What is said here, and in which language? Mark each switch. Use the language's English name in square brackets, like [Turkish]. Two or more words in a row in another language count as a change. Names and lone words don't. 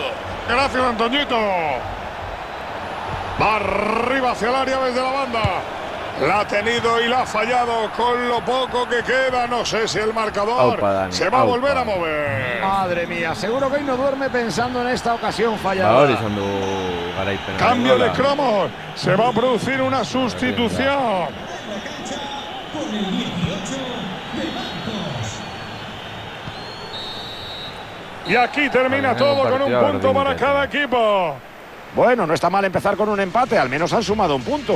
[Spanish] Gracias, Antoñito. Va arriba hacia el área desde la banda. La ha tenido y la ha fallado con lo poco que queda. No sé si el marcador Aupa, Dani, se va a volver aupa. a mover. Madre mía, seguro que hoy no duerme pensando en esta ocasión fallada. [Basque] Ahora izan du garaipen. [Spanish] Cambio de cromos. Se va a producir una sustitución. La cancha con el 18 de Marcos. Y aquí termina Vale, todo con un partido punto para orden, cada equipo. Bueno, no está mal empezar con un empate. Al menos han sumado un punto.